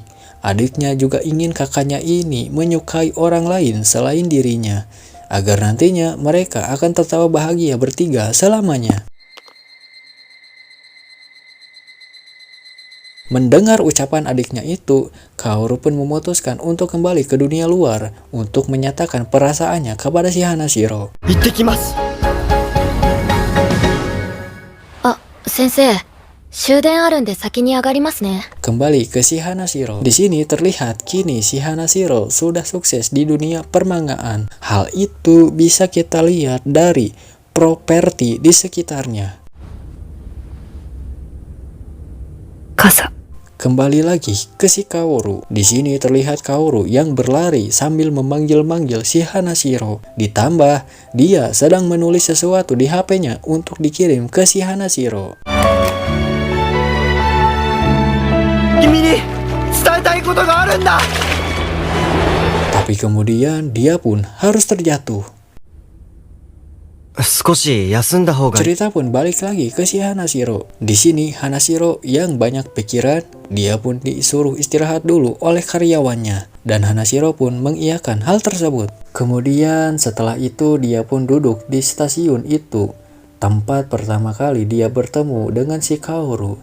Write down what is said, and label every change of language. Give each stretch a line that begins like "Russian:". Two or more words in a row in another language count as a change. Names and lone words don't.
Indonesian: Adiknya juga ingin kakaknya ini menyukai orang lain selain dirinya, agar nantinya mereka akan tertawa bahagia bertiga selamanya. Mendengar ucapan adiknya itu, Kaoru pun memutuskan untuk kembali ke dunia luar untuk menyatakan perasaannya kepada si Hanashiro.
Japanese: 行ってきます。あ、先生、終電あるんで先に上がりますね。
Indonesian: Kembali ke si Hanashiro. Di sini terlihat kini si Hanashiro sudah sukses di dunia permangaan. Hal itu bisa kita lihat dari properti di sekitarnya. Kasa. Kembali lagi ke si Kaoru. Di sini terlihat Kaoru yang berlari sambil memanggil-manggil si Hanashiro. Ditambah dia sedang menulis sesuatu di HP-nya untuk dikirim ke si Hanashiro.
Japanese: 君に伝えたいことがあるんだ。
Indonesian: Tapi kemudian dia pun harus terjatuh.
Japanese: 少し休んだ方がいい。
Indonesian: Cerita pun balik lagi ke si Hanashiro. Di sini Hanashiro yang banyak pikiran, dia pun disuruh istirahat dulu oleh karyawannya. Dan Hanashiro pun mengiyakan hal tersebut. Kemudian setelah itu dia pun duduk di stasiun itu. Tempat pertama kali dia bertemu dengan si Kaoru.